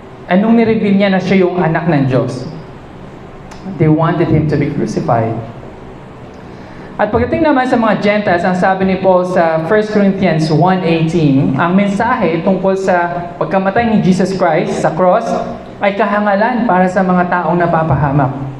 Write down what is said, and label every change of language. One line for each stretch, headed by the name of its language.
Filipino: Anong nireveal niya na siya yung anak ng Diyos?
English: They wanted Him to be crucified.
Filipino: At pagdating naman sa mga Gentiles, ang sabi ni Paul sa 1 Corinthians 1:18, ang mensahe tungkol sa pagkamatay ni Jesus Christ sa cross ay kahangalan para sa mga taong napapahamak.